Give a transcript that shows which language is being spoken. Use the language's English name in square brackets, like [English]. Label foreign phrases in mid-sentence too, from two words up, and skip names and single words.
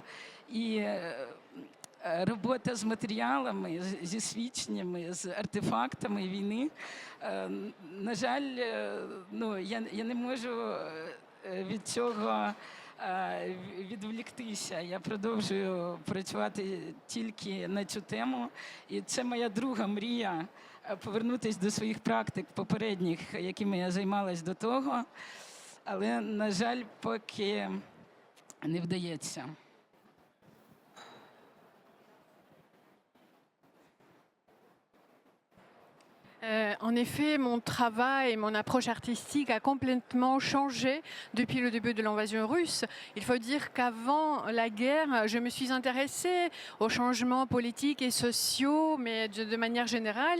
[Ukrainian] І робота з матеріалами, зі свідченнями, з артефактами війни, на жаль, я не можу від цього відволіктися. Я продовжую працювати тільки на цю тему. І це моя друга мрія повернутися до своїх практик попередніх, якими я займалась до того. Але, на жаль, поки не вдається. [French] En effet, mon travail, mon approche artistique a complètement changé depuis le début de l'invasion russe. Il faut dire qu'avant la guerre, je me suis intéressée aux changements politiques et sociaux, mais de manière générale.